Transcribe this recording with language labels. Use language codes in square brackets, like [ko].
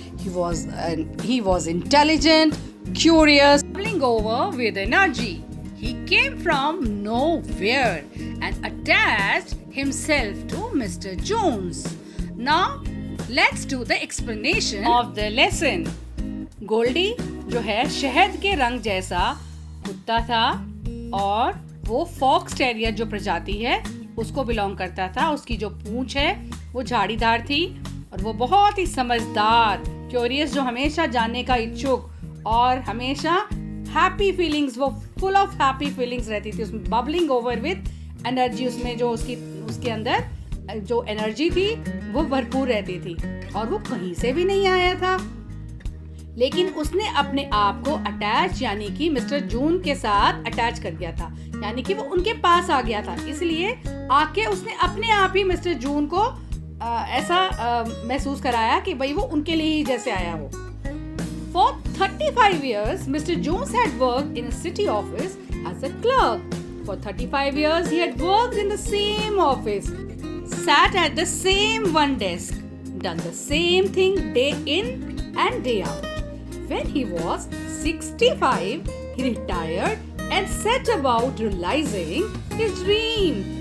[en] He was intelligent, curious, bubbling over with energy. He came from nowhere and attached himself to Mr. Jones. Now, let's do the explanation of the lesson. [hi] Goldy जो है शहद के रंग जैसा कुत्ता था और वो फॉक्स टेरियर जो प्रजाति है उसको बिलोंग करता था. उसकी जो पूंछ है वो झाड़ीदार थी और वो बहुत ही समझदार, क्यूरियस, जो हमेशा जानने का इच्छुक और हमेशा हैप्पी फीलिंग्स, वो [en] full of happy feelings [hi] रहती थी. उसमें [en] bubbling over with energy, [hi] उसमें जो उसके अंदर जो एनर्जी थी वो भरपूर रहती थी. और वो कहीं से भी नहीं आया था, लेकिन उसने अपने आप को अटैच यानी कि मिस्टर जून के साथ अटैच कर दिया था, यानी कि वो उनके पास आ गया था. इसलिए आके उसने अपने आप ही मिस्टर जून को ऐसा महसूस कराया कि भाई वो उनके लिए ही जैसे आया हो. [en] For 35 years, Mr. Jones had worked in a city office as a clerk. For 35 years, he had worked in the same office, sat at the same one desk, done the same thing day in and day out. When he was 65, he retired and set about realizing his dream.